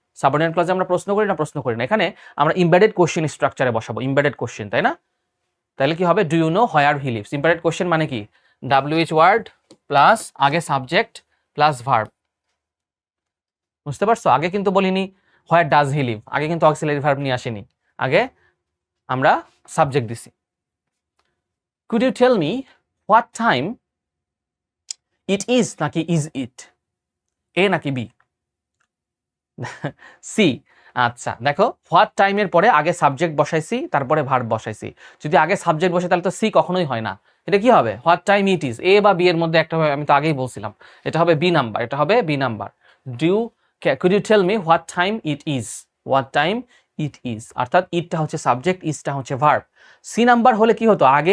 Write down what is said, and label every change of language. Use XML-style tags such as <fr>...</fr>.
<bn>Subordinate ক্লজে আমরা প্রশ্ন করি না প্রশ্ন করি না। এখানে আমরা ইমবেডেড কোশ্চেন স্ট্রাকচারে বসাবো, ইমবেডেড কোশ্চেন, তাই না? তাহলে কি হবে?</bn> <en>Do you know where he lives. Embedded question</en> <bn>মানে কি?</bn> <en>WH word plus আগে subject plus verb.</en> <bn>বুঝতে পারছো? আগে কিন্তু বলিনি</bn> <en>where does he live,</en> <bn>আগে কিন্তু অক্সিলারি ভার্ব নিয়ে আসেনি, আগে আমরা সাবজেক্ট দিছি।</bn> <en>Could you tell me what time it is</en> <bn>নাকি</bn> <en>is it?</en> <bn>A নাকি B? C। আচ্ছা দেখো, হোয়াট টাইমের পরে আগে সাবজেক্ট বসাইছি, তারপরে ভার্ব বসাইছি। যদি আগে সাবজেক্ট বসে তাহলে তো সি কখনোই হয় না। এটা কি হবে?</bn> <en>What time it is.</en> <bn>এ বা বি এর মধ্যে একটা হবে, আমি তো আগেই বলছিলাম। এটা হবে বি নাম্বার, এটা হবে B number.</bn> <en>Could you tell me what time it is? What time it is,</en> <bn>অর্থাৎ ইটটা হচ্ছে সাবজেক্ট, ইজটা হচ্ছে ভার্ব। সি নাম্বার হলে কি হতো?</bn>